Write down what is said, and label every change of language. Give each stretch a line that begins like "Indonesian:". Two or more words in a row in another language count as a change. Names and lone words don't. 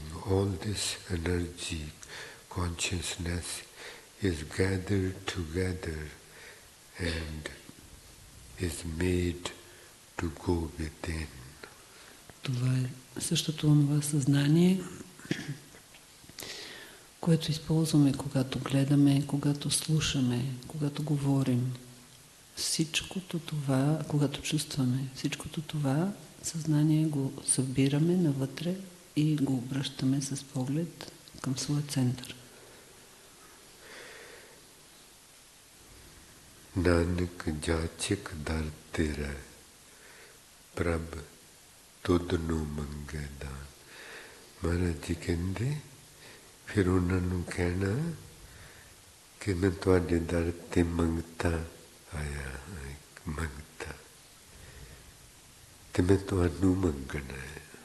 English: All this energy, consciousness is gathered together and is made to go within.
Bulgarian: Това е същото онова съзнание, което използваме, когато гледаме, когато слушаме, когато говорим. Всичкото това, когато чувстваме, всичкото това съзнание го събираме навътре и го обръщаме с поглед към своя център.
Punjabi: ਨਾਨਕ ਜਾਚਿਕ ਦਰ ਤੇਰਾ ਪ੍ਰਭ ਤੁਧਨੋ ਮੰਗੇਦਾਨ. ਮਹਾਰਾਜ ਜੀ ਕਹਿੰਦੇ ਫਿਰ ਉਹਨਾਂ ਨੂੰ ਕਹਿਣਾ ਕਿ ਮੈਂ ਤੁਹਾਡੇ ਦਰ ਤੇ ਮੰਗਤਾ ਆਇਆ ਮੰਗਤਾ ਤੇ ਮੈਂ ਤੁਹਾਨੂੰ ਮੰਗਣਾ ਹੈ।